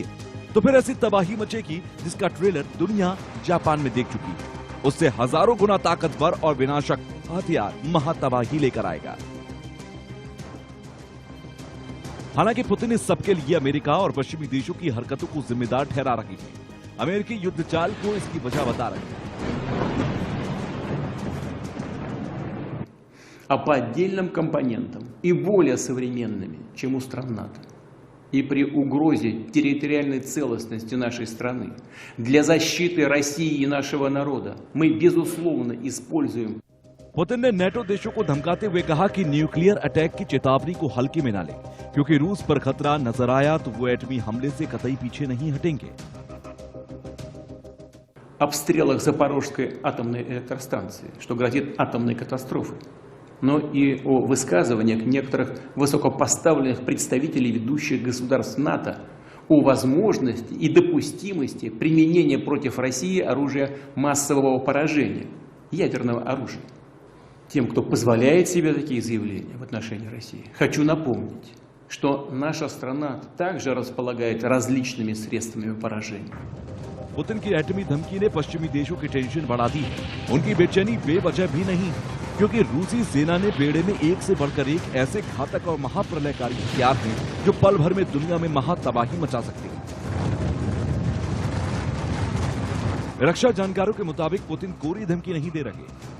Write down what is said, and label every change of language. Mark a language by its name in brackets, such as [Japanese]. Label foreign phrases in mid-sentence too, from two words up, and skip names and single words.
[Hindi] तो फिर ऐसी तबाही मचेगी जिसका ट्रेलर दुनिया जापान में देख चुकी है। उससे हजारों गुना ताकतवर और विनाशक हथियार महातबाही लेकर आएगा। हालांकि पुतिन इस सबके लिए अमेरिका और पश्चिमी देशों की हरकतों को जिम्मेदार ठहरा रहे हैं। अमेरिकी युद्ध चाल को इसकी वजह बता रहे हैं। [Russian] А по отдельным компонентам и более современными, чем у стран НАТО. И при угрозе территориальной целостности нашей страны для защиты России и нашего народа мы, безусловно, используем. [Hindi] पुतिन ने नेटो देशों को धमकाते हुए कहा कि [English] nuclear attack [Hindi] की चेतावनी को हल्के में न ले, क्योंकि रूस पर खतरा नजर आया तो वो एटमी हमले से कतई पीछे नहीं हटेंगे। [Russian] Обстрелах Запорожской атомной электростанции, что грозит атомной катастрофой, но и о высказываниях некоторых высокопоставленных представителей ведущих государств НАТО о возможности и допустимости применения против России оружия массового поражения, ядерного оружия. Тем, кто позволяет себе такие заявления в отношении России, хочу напомнить, что наша страна также располагает различными средствами поражения. [Hindi] पुतिन की एटमी धमकी ने पश्चिमी देशों की टेंशन बढ़ा दी। उनकी बेचैनी बेवजह भी नहीं, क्योंकि रूसी सेना ने बेड़े में एक से बढ़कर एक ऐसे घातक और महाप्रलयकारी हथियार हैं जो पल भर में दुनिया में महातबाही मचा सकते हैं। रक्षा जानकारों के मुताबिक पुतिन कोरी धमकी नहीं दे रहे।